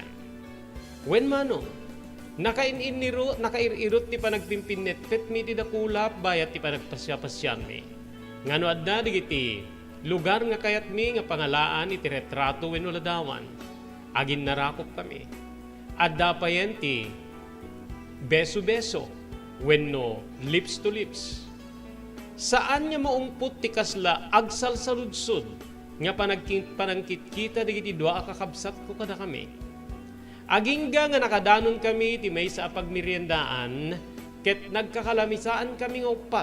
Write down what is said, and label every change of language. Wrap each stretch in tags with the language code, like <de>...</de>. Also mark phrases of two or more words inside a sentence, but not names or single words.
<ilo>Wen manong nakairirot ti panagpimpinnet pet mi ti dakulap bayat ti panagpasya-pasyan mi. Ngano adda digiti lugar nga kayat mi nga pangalaan iti retrato wenno ladawan. Agin narakop kami. Adda pa yan ti beso-beso wenno</ilo> <en>lips to lips.</en> <ilo>Saan nga maumput ti kasla agsalsaludsod nga panangkit kita digiti dua kakabsat ko kada kami. Agingga nga nakadanon kami ti may sa pagmeriendaan ket nagkakalamisaan kami nga upat.</ilo>